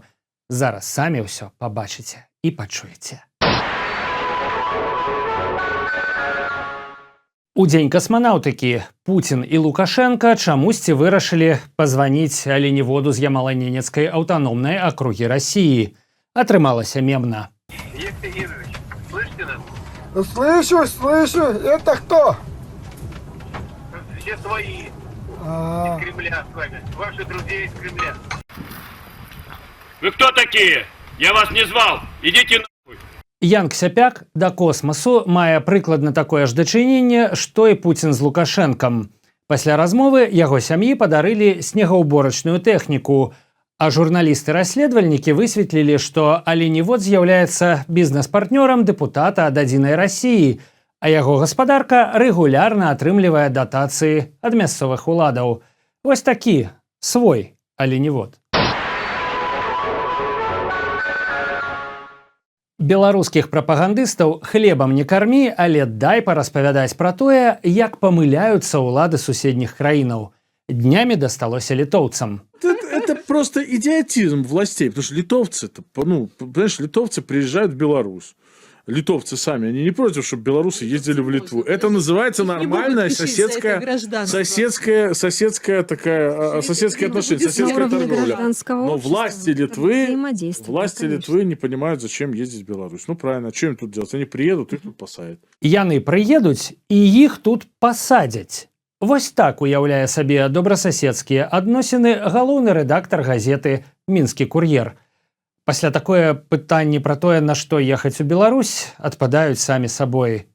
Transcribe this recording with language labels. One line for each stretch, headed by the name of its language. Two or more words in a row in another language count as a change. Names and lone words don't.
Belarusian: Зараз самі ўсё пабачыце і пачуеце. У дзень касманаўтыкі Пуцін і Лукашенко чамусьці вырашылі пазваніць аленеводу з Ямала-Ненецкай аўтаномнай акругі Расіі. Атрымалася мемна.
Russian: Евгений Евгеньевич, слышите нас? Слышу. Это кто? Все свои. Из Кремля с вами. Ваши друзья из Кремля. Вы кто такие? Я вас не звал. Идите нахуй.
Belarusian: Ян Ксяпяк да космасу мае прыкладна такое ж дачыненне, што і Пуцін з Лукашэнкам. Пасля размовы яго сям'і падарылі снегаўборачную тэхніку, а журналісты-расследавальнікі высветлілі, што аленевод з'яўляецца бізнес-партнёрам дэпутата ад адзінай Расіі, а яго гаспадарка рэгулярна атрымлівае датацыі ад мясцовых уладаў. Вось такі свой аленевод. Беларускіх прапагандыстаў хлебам не кармі, але дай параспавядаць пра тое, як памыляюцца ўлады суседніх краінаў. Днямі дасталося літоўцам.
Russian: Это просто идиотизм властей, потому что литовцы-то, понимаешь, литовцы приезжают в Беларусь. Литовцы сами, они не против, чтобы белорусы ездили в Литву. Это называется нормальная соседская отношение, соседская торговля. Но власти Литвы не понимают, зачем ездить в Беларусь. Ну правильно, а что им тут делать? Они приедут, их тут посадят.
Belarusian: Яны прыедуць, і іх тут пасадзяць. Вось так уяўляе сабе добрасаседскія адносіны галоўны рэдактар газеты «Мінскі кур'ер». Пасля такое пытанне пра тое, на што ехаць у Беларусь, адпадаюць самі сабой.